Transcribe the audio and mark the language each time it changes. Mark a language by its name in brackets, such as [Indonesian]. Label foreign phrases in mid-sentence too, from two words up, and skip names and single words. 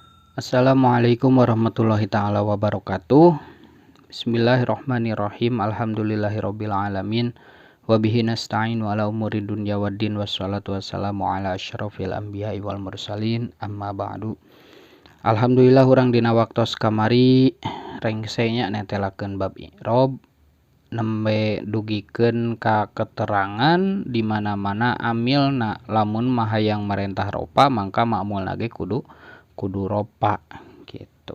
[Arabic] السلام عليكم ورحمة الله تعالى وبركاته. بسم الله الرحمن الرحيم. الحمد لله رب العالمين. وبه نستعين على أمور الدنيا والدين والصلاة والسلام على أشرف الأنبياء والمرسلين. أما بعد. [Sundanese] Alhamdulillah urang dina waktos kamari rengsenya netelakeun bab i'rab nembe dugikeun ka keterangan di mana-mana amilna lamun mahayang marentah ropa mangka ma'mulna ge kudu ropa gitu.